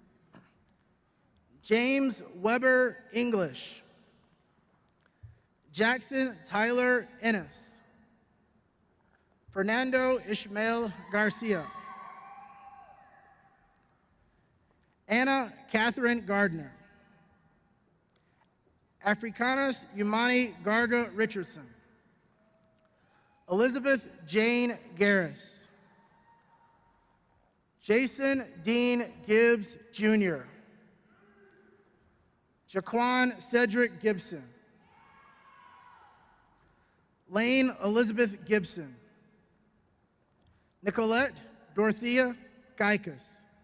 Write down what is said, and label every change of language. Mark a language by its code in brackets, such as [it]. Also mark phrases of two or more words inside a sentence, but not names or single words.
[en] James Weber English. Jackson Tyler Ennis. Fernando Ishmael Garcia. Anna Catherine Gardner. Africanus Yumani Garga Richardson. Elizabeth Jane Garris. Jason Dean Gibbs Jr. Jaquan Cedric Gibson. Lane Elizabeth Gibson. Nicolette Dorothea Geikus.